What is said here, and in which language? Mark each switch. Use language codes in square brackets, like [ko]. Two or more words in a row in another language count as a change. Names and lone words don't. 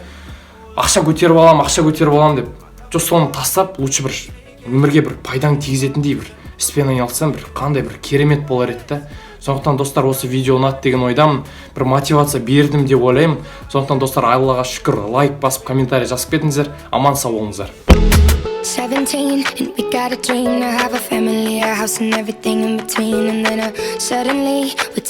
[kk] Ақша көтеріп аламын деп. Жоқ, соны тастап, лучше бір өмірге бір пайдаң тигізетіндей бір іспен айналыссам, бір қандай бір керемет болар еді да. Сондықтан достар, осы видео ұнады деген ойдамын. Бір мотивация бердім деп ойлаймын. Сондықтан достар, Аллаға шүкір, лайк басып, комментарий жазып кетіңіздер. Аман сау болыңыздар. [en] 17 and we got a dream to have a family, a house and everything in between, and then suddenly